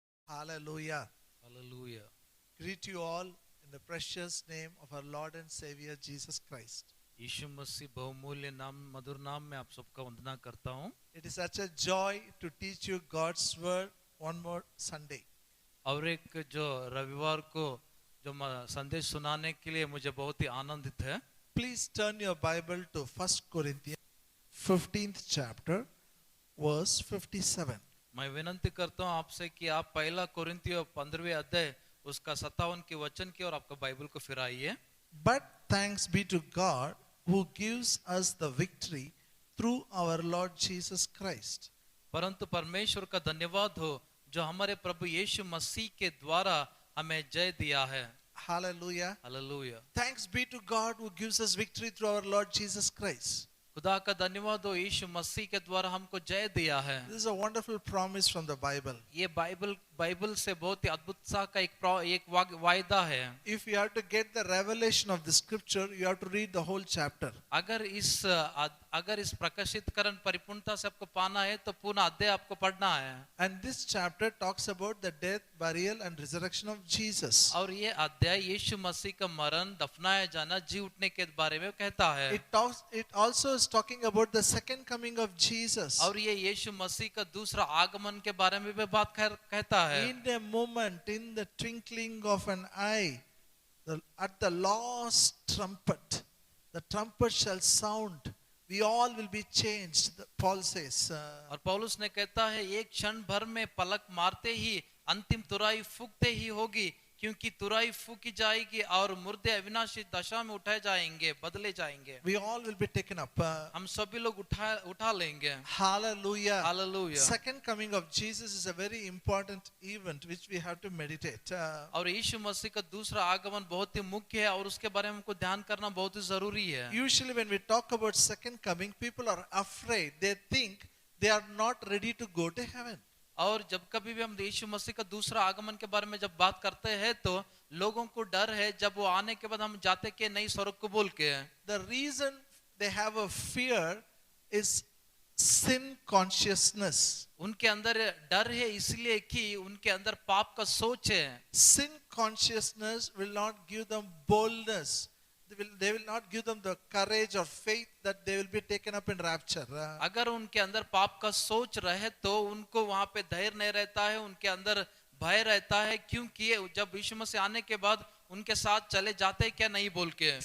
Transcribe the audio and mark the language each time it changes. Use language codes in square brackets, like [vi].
[en] Hallelujah. Hallelujah. Greet you all in the precious name of our Lord and Savior Jesus Christ. [hi] यीशु मसीह बहुमूल्य नाम मधुर नाम में आप सबका वंदना करता हूँ. [en] It is such a joy to teach you God's word one more Sunday. [hi] और एक जो रविवार को जो संदेश सुनाने के लिए मुझे बहुत ही आनंदित है. [en] Please turn your Bible to 1 Corinthians 15th chapter verse 57. [hi] मैं विनंती करता हूँ आपसे कि आप पहला कोरिन्थियों 15वें अध्याय उसका 57 के वचन की और आपका बाइबल को फिराइए। [en] But thanks be to God who gives us the victory through our Lord Jesus Christ. [hi] परंतु परमेश्वर का धन्यवाद हो जो हमारे प्रभु यीशु मसीह के द्वारा हमें जय दिया है। [en] Hallelujah. Hallelujah. Thanks be to God who gives us victory through our Lord Jesus Christ. [hi] खुदा का धन्यवाद हो यीशु मसीह के द्वारा हमको जय दिया है। [en] This is a wonderful promise from the Bible. [hi] ये बाइबल से बहुत ही अद्भुत सा का एक वायदा है। [en] If you have to get the revelation of the scripture, you have to read the whole chapter. [hi] अगर इस प्रकाशितकरण परिपूर्णता से आपको पाना है तो पूर्ण अध्याय आपको पढ़ना है। [en] And this chapter talks about the death, burial and resurrection of Jesus. [hi] और ये अध्याय यीशु मसीह का मरण, दफनाया जाना, जी उठने के बारे में कहता है। [en] It also is talking about the second coming of Jesus. [hi] और ये यीशु मसीह का दूसरा आगमन के बारे में भी बात कहता है। [en] In a moment, in the twinkling of an eye, at the last trumpet, the trumpet shall sound. We all will be changed, Paul says. [hi] और पौलुस ने कहता है एक क्षण भर में पलक मारते ही अंतिम तुरही फूंकते ही होगी, क्योंकि तुरही फूंकी जाएगी और मुर्दे अविनाशी दशा में उठाए जाएंगे, बदले जाएंगे। [en] We all will be taken up. [hi] हम सभी लोग उठा लेंगे। [en] Hallelujah. Hallelujah. Second coming of Jesus is a very important event which we have to meditate. [hi] और यीशु मसीह का दूसरा आगमन बहुत ही मुख्य है और उसके बारे में हमको ध्यान करना बहुत ही जरूरी है। [en] Usually when we talk about second coming, people are afraid. They think they are not ready to go to heaven. [hi] और जब कभी भी हम यीशु मसीह का दूसरा आगमन के बारे में जब बात करते हैं तो लोगों को डर है जब वो आने के बाद हम जाते के नहीं स्वर्ग को बोल के। [en] The reason they have a fear is sin consciousness. [hi] उनके अंदर डर है इसलिए कि उनके अंदर पाप का सोच है। [en] Sin consciousness will not give them boldness. They will not give them the courage or faith that they will be taken up in rapture. [hi] अगर उनके अंदर पाप का सोच रहे तो उनको वहां पे धैर्य नहीं रहता है, उनके अंदर भय रहता है, क्योंकि जब यीशु मसीह आने के बाद उनके साथ चले जाते हैं क्या नहीं बोल के।